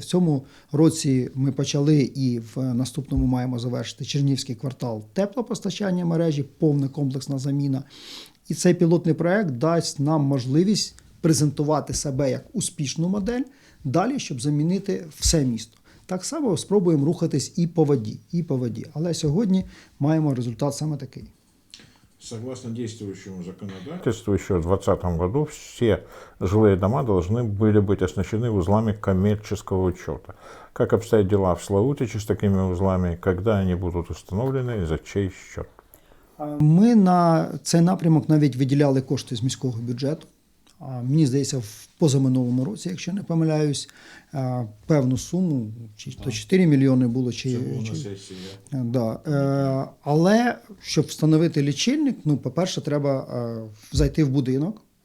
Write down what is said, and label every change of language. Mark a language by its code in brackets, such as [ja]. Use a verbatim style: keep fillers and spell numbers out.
[uk] В цьому році ми почали і в наступному маємо завершити Чернівський квартал теплопостачання мережі, повна комплексна заміна. І цей пілотний проект дасть нам можливість презентувати себе як успішну модель, далі, щоб замінити все місто. Так само спробуємо рухатись і по воді, і по воді. Але сьогодні маємо результат саме такий. [ru] Согласно действующему законодательству, еще в двадцатом году все жилые дома должны были быть оснащены узлами коммерческого учета. Как обстоят дела в Славутиче с такими узлами, когда они будут установлены и за чей счет? [uk] Ми на цей напрямок навіть виділяли кошти з міського бюджету. Мені здається, в позаминулому році, якщо не помиляюсь, певну суму, чи то чотири мільйони було, чи, чи... Да. Але щоб встановити лічильник, ну, по-перше, треба зайти в будинок.